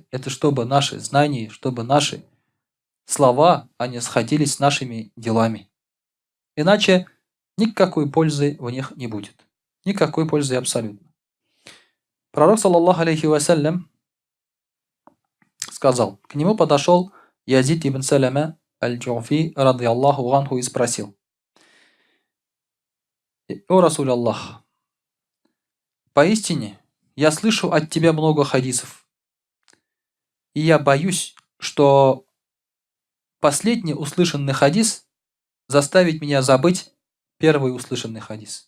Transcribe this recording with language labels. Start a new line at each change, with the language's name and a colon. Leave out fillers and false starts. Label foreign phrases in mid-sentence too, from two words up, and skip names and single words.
Russian: Это чтобы наши знания, чтобы наши слова, они сходились с нашими делами. Иначе никакой пользы в них не будет. Никакой пользы абсолютно. Пророк,
Arabic: صلى الله عليه وسلم,
Russian: сказал, к нему подошел Язид ибн Саляма аль-Джуфи,
Arabic: رضي الله عنه,
Russian: и спросил: «О
Arabic: رسول الله,
Russian: поистине я слышу от тебя много хадисов, и я боюсь, что последний услышанный хадис заставит меня забыть первый услышанный хадис».